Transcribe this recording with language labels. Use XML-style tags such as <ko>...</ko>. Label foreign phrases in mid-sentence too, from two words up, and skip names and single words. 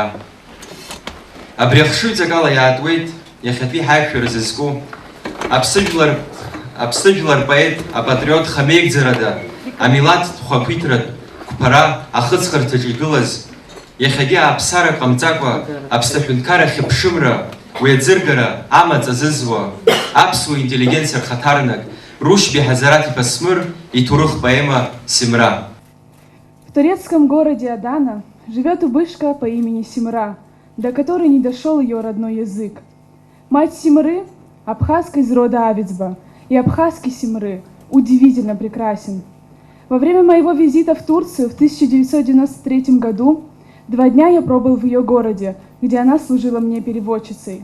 <ab>Абри ахшыҩҵак ала иаатуеит иахьатәи ҳаиқәшәара зызку аԥсыжәлар поет, апатриот хамеигӡарада, амилаҭ хәақәиҭратә қәԥара ахыҵхырҭаҿы игылаз, иахьагьы аԥсара ҟамҵакәа аԥсҭаҳәынҭқарахь аԥшымра, уи аӡыргара амаҵ азызуа, аԥсуа интеллигенциа рхаҭарнак Рушьби Ҳазараҭ-иԥа Смыр иҭоурых поэма «Симра».</ab> <ru>В турецком городе Адана живет убышка по имени Симра, до которой не дошел ее родной язык. Мать Симры – абхазка из рода Авицба, и абхазский Симры удивительно прекрасен. Во время моего визита в Турцию в 1993 году 2 дня я пробыл в ее городе, где она служила мне переводчицей.</ru>